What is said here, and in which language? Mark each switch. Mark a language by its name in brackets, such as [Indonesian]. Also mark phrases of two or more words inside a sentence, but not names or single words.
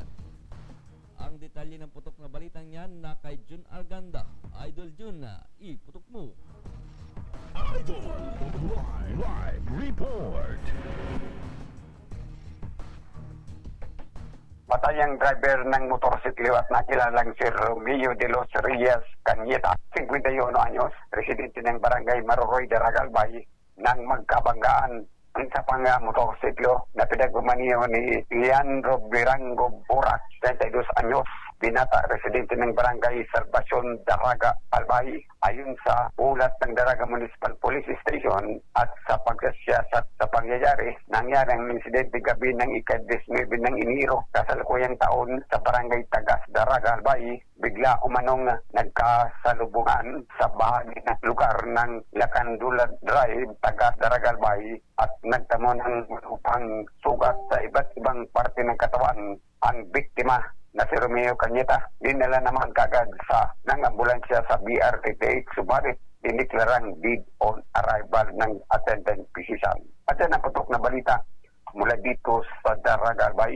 [Filipino] Ang detalye ng putok na balitang yan na kay Jun Arganda. Idol Jun, iputok mo. Idol Live Report. Patay ang driver ng motorsiklo at nakilalang si Romeo de los Reyes Cañeta, 51 anyos, residente ng Barangay Maroroy, Daraga, Albay, nang magkabanggaan ang isa pang motorsiklo na pinagmamaniho ni Leandro Birango Borac, 32 anyos, binata residente ng barangay Salvacion, Daraga, Albay. Ayon sa ulat ng Daraga Municipal Police Station at sa pagsasiyasat sa pangyayari, nangyari ang insidente gabi ng ika-19 ng Enero, kasalukuyang taon sa barangay Tagas, Daraga, Albay. Bigla umanong nagkasalubungan sa bahagi ng lugar ng Lacandula Drive, Tagas, Daraga, Albay at nagtamo ng upang sugat sa iba't ibang parte ng katawan. Ang biktima na si Romeo Cañeta, dinala naman kagad ng ambulansya sa BRTTH, subalit diniklarang [English] dead on arrival [Filipino] ng [English] attendant physician. [Filipino] At yan ang putok na balita mula dito sa Daraga, Albay.